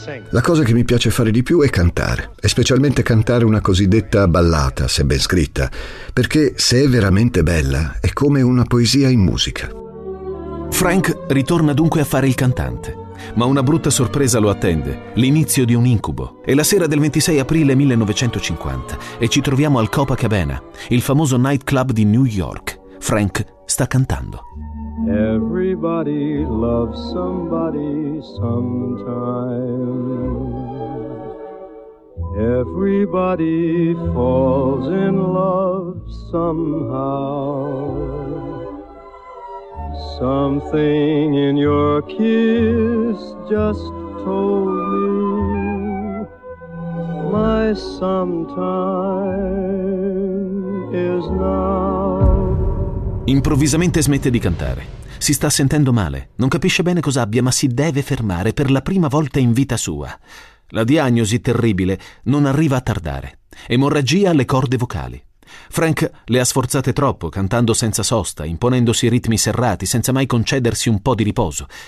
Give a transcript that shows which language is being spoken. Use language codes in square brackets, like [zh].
[it] La cosa che mi piace fare di più è cantare, e specialmente cantare una cosiddetta ballata, se ben scritta, perché se è veramente bella, è come una poesia in musica. Frank ritorna dunque a fare il cantante. Ma una brutta sorpresa lo attende, l'inizio di un incubo. È la sera del 26 aprile 1950 e ci troviamo al Copacabana, il famoso nightclub di New York. Frank sta cantando. [en] Everybody loves somebody sometime. Everybody falls in love somehow. Something in your kiss just told me my sometime is now. [it] Improvvisamente smette di cantare. Si sta sentendo male. Non capisce bene cosa abbia, ma si deve fermare per la prima volta in vita sua. La diagnosi terribile non arriva a tardare. Emorragia alle corde vocali. Frank le ha sforzate troppo, cantando senza sosta, imponendosi ritmi serrati, senza mai concedersi un po' di riposo.